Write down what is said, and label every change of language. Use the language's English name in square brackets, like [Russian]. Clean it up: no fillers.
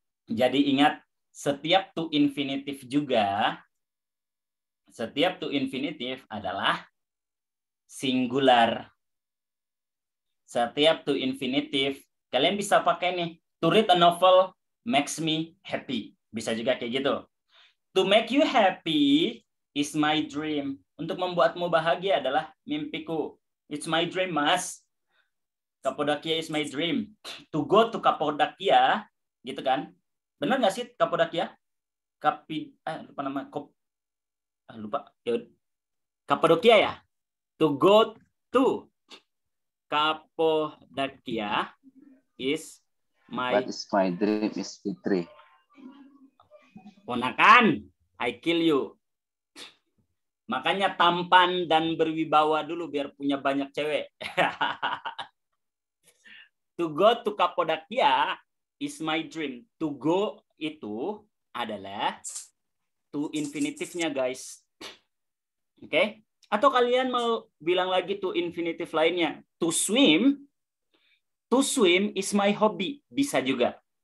[Indonesian] Jadi ingat, setiap to infinitive juga, setiap to infinitive adalah singular. Setiap to infinitive, kalian bisa pakai nih, [English] to read a novel makes me happy. [Indonesian] Bisa juga kayak gitu. [English] To make you happy is my dream. [Indonesian] Untuk membuatmu bahagia adalah mimpiku. [English] It's my dream, Mas. Kapodakia is my dream. To go to Kapodakia, [Indonesian] gitu kan? Benar nggak sih Kapodakia? Lupa nama. Lupa. Kapodakia ya? [English] To go to Kapodakia is my... But is my dream is Fitri. [Indonesian] Ponakan, [English] I kill you. [Indonesian] Makanya tampan dan berwibawa dulu biar punya banyak cewek. [English] To go to Kapodakia is my dream. [Indonesian] To go itu adalah to infinitive-nya, guys. Oke? Okay? Atau kalian mau bilang lagi to infinitive lainnya. [English] To swim is my hobby. [Indonesian] Bisa juga.